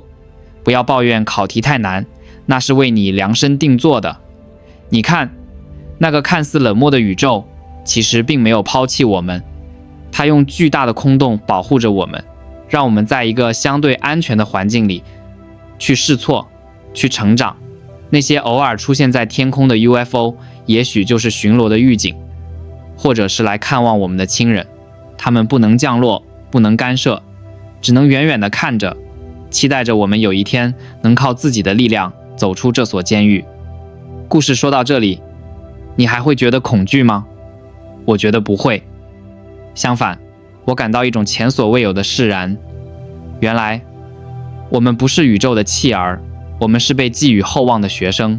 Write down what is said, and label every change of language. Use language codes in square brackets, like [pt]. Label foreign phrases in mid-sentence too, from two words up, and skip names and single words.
[zh] 不要抱怨考題太難，那是為你量身定做的。你看，那個看似冷漠的宇宙，其實並沒有拋棄我們，它用巨大的空洞保護着我們，讓我們在一個相對安全的環境裡去試錯，去成長。那些偶爾出現在天空的 UFO， 也許就是巡邏的預警，或者是來看望我們的親人。他們不能降落，不能干涉，只能遠遠地看着，期待着我們有一天能靠自己的力量走出這所監獄。故事說到這裡，你還會覺得恐懼嗎？我覺得不會。相反，我感到一種前所未有的釋然。原來，我們不是宇宙的棄兒，我們是被寄予厚望的學生。